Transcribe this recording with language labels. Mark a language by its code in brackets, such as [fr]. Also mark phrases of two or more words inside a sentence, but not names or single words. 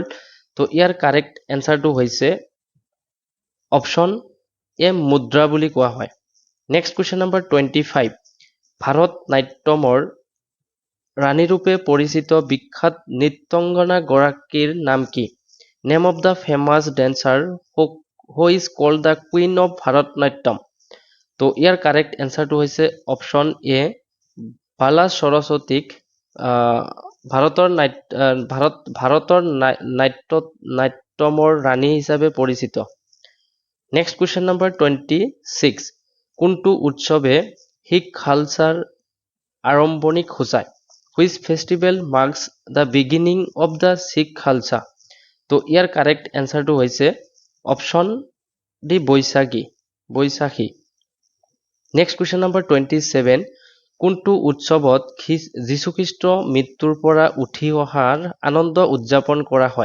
[as] তো ইয়াৰ [en] correct answer [as] হৈছে [en] option A [as] মুদ্ৰা বুলি কোৱা হয়। [en] next question number [as] 25 ভাৰত নাট্যমৰ ৰাণীৰূপে পৰিচিত বিখ্যাত নৃত্যাংগনা গৰাকীৰ নাম কি? [en] Name of the famous dancer who is called the queen of Bharatanatyam? [as] তো ইয়াৰ [en] correct answer [as] হৈছে [en] option A [as] বালা সৰস্বতীক ভাৰতৰ নাট্যমৰ ৰাণী হিচাপে পৰিচিত। [en] next question number [as] 26 কোনটো উৎসৱে শিখ খালছাৰ আৰম্ভণিক সূচায়? [en] Which festival marks the beginning of the Sikh Khalsa? [as] তো ইয়াৰ [en] correct answer [as] হৈছে [en] option D [as] বৈশাখী। [en] next question number [as] 27 কোনটো উৎসৱত যীশুখ্ৰীষ্ট মৃত্যুৰ পৰা উঠি অহাৰ আনন্দ উদযাপন কৰা হয়?